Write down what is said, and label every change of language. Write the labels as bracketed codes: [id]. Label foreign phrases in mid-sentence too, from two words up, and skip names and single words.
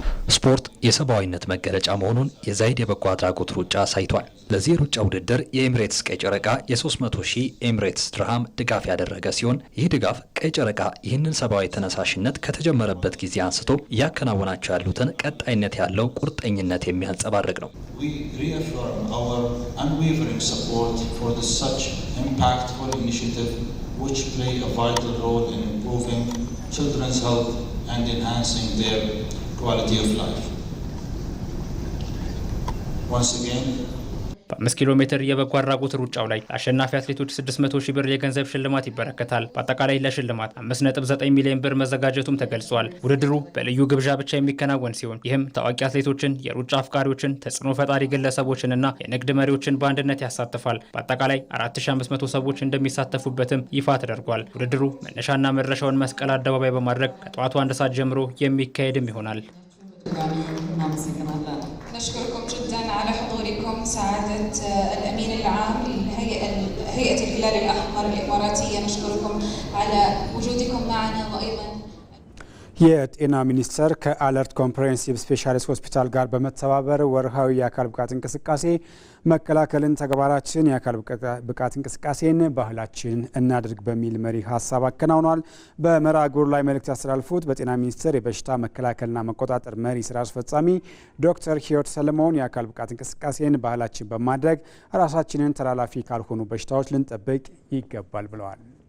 [am] ስፖርት የሰብአዊነት መገለጫ መሆኑን የዛይድ የበጎ አድራጎት ሩጫ አሳይቷል። ለዚህ ሩጫ ውድድር የኤምሬትስ ቀይ ጨረቃ የ300,000 ኤምሬትስ ድርሃም ድጋፍ ያደረገ ሲሆን ይህ ድጋፍ ቀይ ጨረቃ ይህንን ሰብአዊ ተነሳሽነት ከተጀመረበት ጊዜ አንስቶ እያከናወናቸው ያሉትን ቀጣይነት ያለው ቁርጠኝነት የሚያንጸባርቅ ነው። [en] which play a vital role in improving children's health and enhancing their quality of life. Once again, [am] በ5 ኪሎ ሜትር የበጎ አድራጎት ሩጫው ላይ ለአሸናፊ አትሌቶች 600,000 ብር የገንዘብ ሽልማት ይበረከታል። በአጠቃላይ ለሽልማት 5.9 ሚሊዮን ብር መዘጋጀቱም ተገልጿል። ውድድሩ በልዩ ግብዣ ብቻ የሚከናወን ሲሆን ይህም ታዋቂ አትሌቶችን፣ የሩጫ አፍቃሪዎችን፣ ተጽዕኖ ፈጣሪ ግለሰቦችንና የንግድ መሪዎችን በአንድነት ያሳትፋል። በአጠቃላይ 4500 ሰዎች እንደሚሳተፉበትም ይፋ ተደርጓል። ውድድሩ መነሻና መድረሻውን መስቀል አደባባይ በማድረግ ከጠዋቱ 1 ሰዓት ጀምሮ የሚካሄድም ይሆናል። [ar] نشكركم جدا على حضوركم سعادة الأمين العام لهيئة الهلال الأحمر الإماراتية. نشكركم على وجودكم معنا وأيضا [am] የጤና ሚኒስቴር ከአለርት ኮምፕሬሄንሲቭ ስፔሻሊስት ሆስፒታል ጋር በመተባበር ወርሃዊ የአካል ብቃት እንቅስቃሴ መከላከልን ተግባራችን የአካል ብቃት እንቅስቃሴን ባህላችን እናድርግ በሚል መሪ ሀሳብ አከናውኗል። በመርሃ ግብሩ ላይ መልእክት ያስተላልፉት በጤና ሚኒስቴር የበሽታ መከላከልና መቆጣጠር መሪ ስራ አስፈጻሚ ዶክተር ህይወት ሰለሞን የአካል ብቃት እንቅስቃሴን ባህላችን በማድረግ ራሳችንን ተላላፊ ካልሆኑ በሽታዎች ልንጠብቅ ይገባል ብለዋል።